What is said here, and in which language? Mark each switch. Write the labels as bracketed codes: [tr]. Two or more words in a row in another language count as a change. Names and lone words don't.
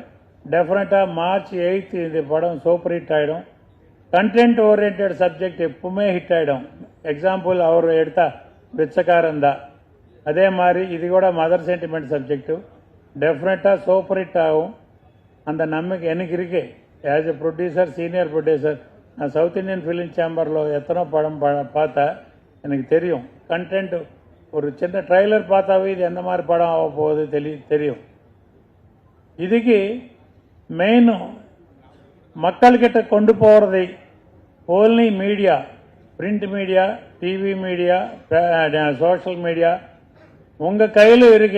[ta] டெஃபினட்டாக மார்ச் 8 இந்த படம் [en] super hit [ta] ஆகிடும். [en] content oriented subject [ta] எப்பவுமே ஹிட் ஆகிடும். எக்ஸாம்பிள் அவர் எடுத்தா பிச்சைக்காரன் தான், அதே மாதிரி இது கூட [en] mother sentiment subject definitely super hit [ta] ஆகும். அந்த நம்பிக்கை எனக்கு இருக்கு. [en] as a producer, senior producer, [ta] நான் சவுத் இந்தியன் ஃபிலிம் சேம்பரில் எத்தனோ படம் பார்த்தா எனக்கு தெரியும். கண்டென்ட் ஒரு சின்ன ட்ரைலர் பார்த்தாவே இது எந்த மாதிரி படம் ஆக போகுது தெரியும். இதுக்கு மெயின் மக்கள்கிட்ட கொண்டு போகிறதை [en] only media, print media, TV media, social media [ta] உங்கள் கையில் இருக்கு.